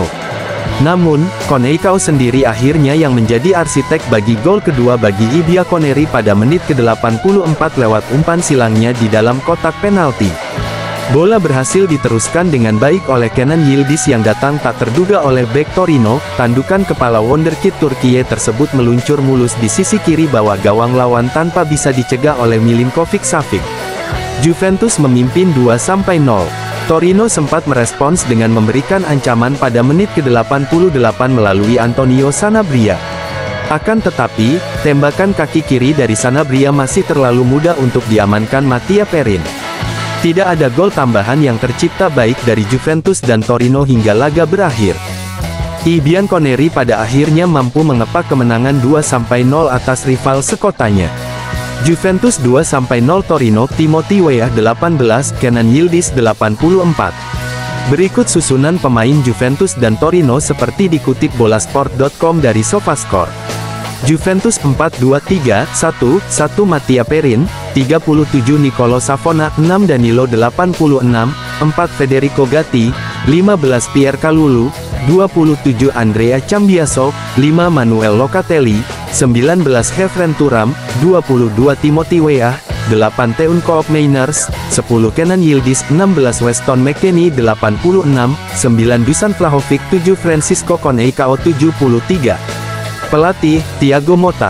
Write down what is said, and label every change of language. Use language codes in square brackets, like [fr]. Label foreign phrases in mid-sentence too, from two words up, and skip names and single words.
[id] Namun, Conceicao sendiri akhirnya yang menjadi arsitek bagi gol kedua bagi I Bianconeri pada menit ke-84 lewat umpan silangnya di dalam kotak penalti. Bola berhasil diteruskan dengan baik oleh Kenan Yildiz yang datang tak terduga oleh bek Torino. Tandukan kepala wonderkid Turkiye tersebut meluncur mulus di sisi kiri bawah gawang lawan tanpa bisa dicegah oleh Milinkovic Savic. Juventus memimpin 2-0. Torino sempat merespons dengan memberikan ancaman pada menit ke-88 melalui Antonio Sanabria. Akan tetapi, tembakan kaki kiri dari Sanabria masih terlalu mudah untuk diamankan Mattia Perin. Tidak ada gol tambahan yang tercipta baik dari Juventus dan Torino hingga laga berakhir. I Bianconeri pada akhirnya mampu mengepak kemenangan 2-0 atas rival sekotanya. Juventus 2-0 Torino. Timothy Weah 18, Kenan Yildiz 84. Berikut susunan pemain Juventus dan Torino seperti dikutip bolasport.com dari SofaScore. Juventus 4-2-3-1, 1 Mattia Perin, 37 Nicolo Savona, 6 Danilo 86, 4 Federico Gatti, 15 Pierre Kalulu, 27 Andrea Cambiaso, 5 Manuel Locatelli, 19 Khéphren Thuram, 22 Timothy Weah, 8 Teun Koopmeiners, 10 Kenan Yildiz, 16 Weston McKennie 86, 9 Dusan Vlahovic, 7 Francisco Conceicao 73. Pelatih, Thiago Motta.